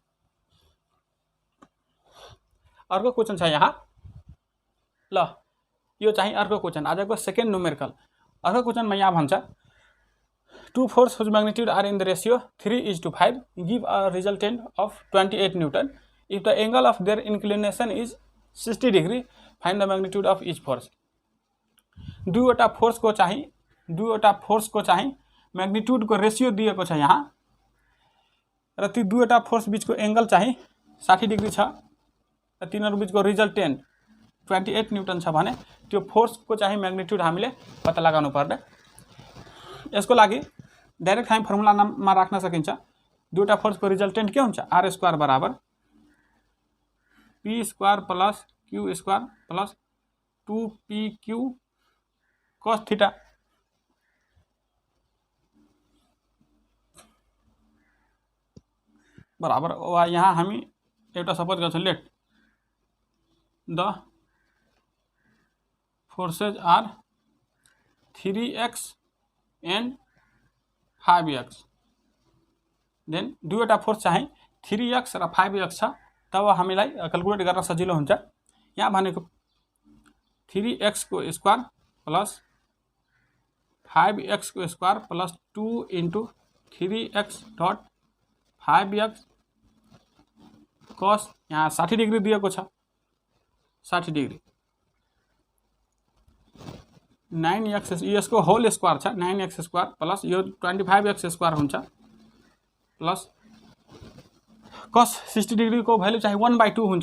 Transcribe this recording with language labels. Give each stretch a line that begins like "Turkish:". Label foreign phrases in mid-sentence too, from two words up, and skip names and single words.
Nepali: अर्को क्वेशन छ यहाँ ल यो चाहिँ अर्को क्वेसन, आजको
English: second numerical.
Nepali: अर्को क्वेसनमा यहाँ भन्छ
English: two forces whose magnitude are in the ratio 3:5 give a resultant of 28 Newton. If the angle of their inclination is 60 degree, find the magnitude of each force.
Nepali: दुईवटा फोर्सको चाहिँ
English: magnitudeको ratio
Nepali: दिएको छ यहाँ, र ती दुईवटा फोर्स बीचको एंगल चाहिँ 60 डिग्री छ, र तिनीहरू बीचको रिजल्टेन्ट 28 न्यूटन छ भने त्यो फोर्सको चाहिँ म्याग्निट्युड हामीले पत्ता लगाउनु पर्ने। यसको लागि डाइरेक्ट हामी फर्मुलामा राख्न सकिन्छ। दुईवटा फोर्सको रिजल्टेन्ट के हुन्छ,
English: r square
Nepali: बराबर
English: p square plus q square plus 2pq cos theta
Nepali: बराबर वा यहाँ हामी एउटा सपोज गर्छौँ,
English: let the forces are 3x and 5x.
Nepali: देन दुईवटा फोर्स चाहिँ 3x र 5x छ, तब हामीलाई क्याल्कुलेट गर्न सजिलो हुन्छ। यहाँ भनेको 3x को स्क्वायर प्लस 5x को स्क्वायर प्लस 2 × 3x डट 5x कस यहाँ 60 डिग्री दिएको छ, 60 डिग्री 9x यसको
English: whole square
Nepali: छ 9x स्क्वायर प्लस यो 25x स्क्वायर हुन्छ
English: plus cos
Nepali: 60 डिग्री को भ्यालु चाहिँ 1/2 हुन्छ।